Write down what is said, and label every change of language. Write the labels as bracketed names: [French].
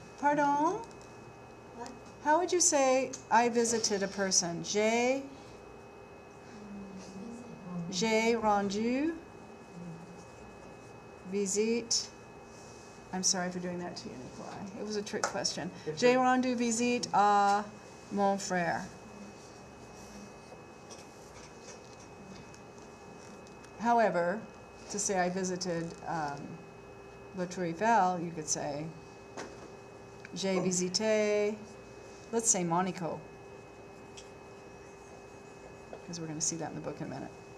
[French] Pardon? [English] What? How would you say I visited a person? [French] J'ai rendu visite. [English] I'm sorry for doing that to you, Nikolai. It was a trick question. [French] J'ai rendu visite à mon frère. [English] However, to say I visited La Tour Eiffel, you could say [French] j'ai visité, [English] let's say Monaco, because we're going to see that in the book in a minute.